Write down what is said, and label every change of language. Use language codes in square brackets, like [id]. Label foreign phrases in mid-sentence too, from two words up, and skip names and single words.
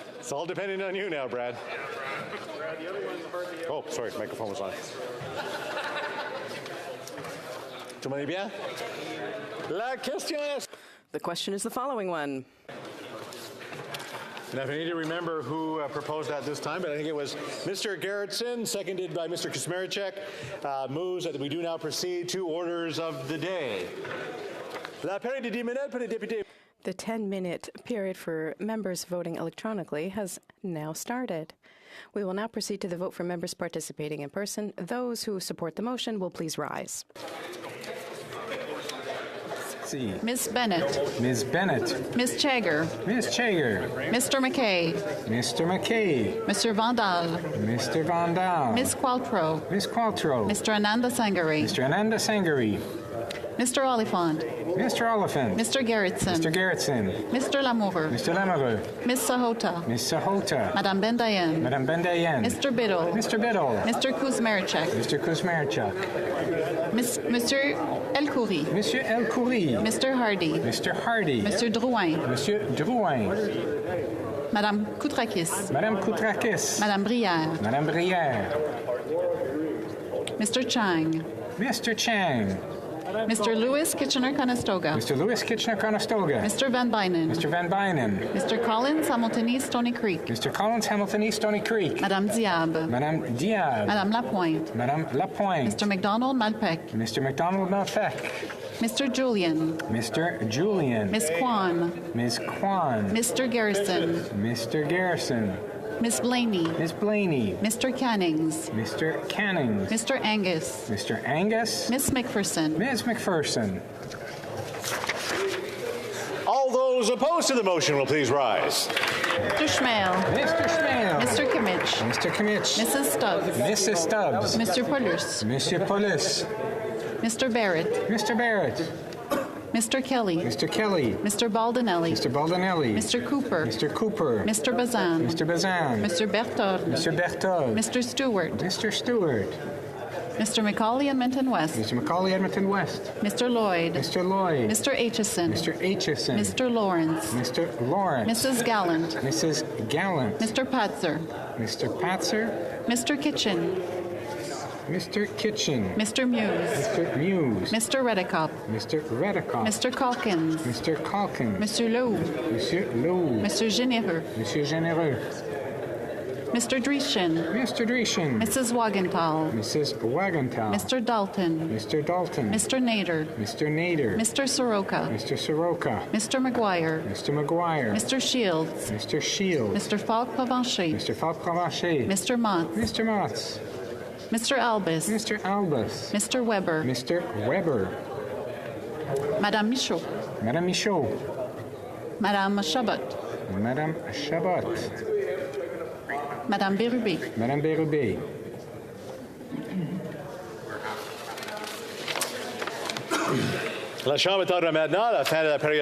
[en] It's all depending on you now, Brad. Oh, sorry, microphone was on. [fr] Tout le monde est bien? La question est... [en] The question is the following one. Now, if I need to remember who proposed that this time, but I think it was Mr. Garrettson, seconded by Mr. Kuzmaricek, moves that we do now proceed to orders of the day. [fr] La période de 10 minutes pour les députés. [en] The 10-minute period for members voting electronically has now started. We will now proceed to the vote for members participating in person. Those who support the motion will please rise. Ms. Bennett. Ms. Bennett. Ms. Chager. Ms. Chager. Mr. McKay. Mr. McKay. Mr. Vandal. Mr. Vandal. Ms. Qualtrough. Ms. Qualtrough. Mr. Ananda Sangari. Mr. Ananda Sangari. Mr. Oliphant. Mr. Oliphant. Mr. Garrettson. Mr. Garrettson. Mr. Lamoureux. Mr. Lamoureux. Ms. Sahota. Ms. Sahota. Madame Bendayen. Madame Bendayen. Mr. Biddle. Mr. Biddle. Mr. Kuzmaricek. Mr. Kuzmaricek. Monsieur El Khoury. Monsieur El Khoury. Mr. Hardy. Mr. Hardy. Mr. Drouin. Monsieur Drouin. Madame Koutrakis. Madame Koutrakis. Madame Brière. Madame Brière. Mr. Chang. Mr. Chang. Mr. Lewis Kitchener-Conestoga. Mr. Lewis Kitchener-Conestoga. Mr. Van Bynen. Mr. Van Bynen. Mr. Collins Hamilton East Stony Creek. Mr. Collins Hamilton East Stony Creek. Madame Diab. Madame Diab. Madame Lapointe. Madame Lapointe. Mr. McDonald Malpec. Mr. McDonald Malpec. Mr. Julian. Mr. Julian. Miss Kwan. Miss Kwan. Mr. Garrison. Mr. Garrison. Miss Blaney. Miss Blaney. Mr. Cannings. Mr. Cannings. Mr. Angus. Mr. Angus. Miss McPherson. Ms. McPherson. All those opposed to the motion will please rise. Mr. Schmale. Mr. Schmale. Mr. Kimmich. Mr. Kimmich. Mrs. Stubbs. Mrs. Stubbs. Mr. Pullers. Monsieur Paulus. Mr. Barrett. Mr. Barrett. Mr. Kelly. Mr. Kelly. Mr. Baldinelli. Mr. Baldinelli. Mr. Cooper. Mr. Cooper. Mr. Bazan. Mr. Bazan. Mr. Berthold. Mr. Berthold. Mr. Stewart. Mr. Stewart. Mr. McCauley Edmonton West. Mr. McCauley Edmonton West. Mr. Lloyd. Mr. Lloyd. Mr. Aitchison. Mr. Aitchison. Mr. Lawrence. Mr. Lawrence. Mrs. Gallant. Mrs. Gallant. Mr. Patzer. Mr. Patzer. Mr. Kitchen. Mr. Kitchen. Mr. Muse. Mr. Muse. Mr. Redicop. Mr. Redicop. Mr. Calkins. Mr. Calkins. Monsieur Lowe. Monsieur Lowe. Monsieur Généreux. Monsieur Généreux. Mr. Dreeshin. Mr. Dreeshin. Mrs. Wagenthal. Mrs. Wagenthal. Mr. Dalton. Mr. Dalton. Mr. Nader. Mr. Nader. Mr. Soroka. Mr. Soroka. Mr. McGuire. Mr. McGuire. Mr. Shields. Mr. Shields. Mr. Falk Provencher. Mr. Falk Provencher. Mr. Mott. Mr. Motts. Mr. Albus. Mr. Albus. Mr. Weber. Mr. Weber. Madame Michaud. Madame Michaud. Madame Chabot. Madame Chabot. Madame Bérubé. Madame Bérubé. [fr] La Chambre attendra maintenant la fin de la période.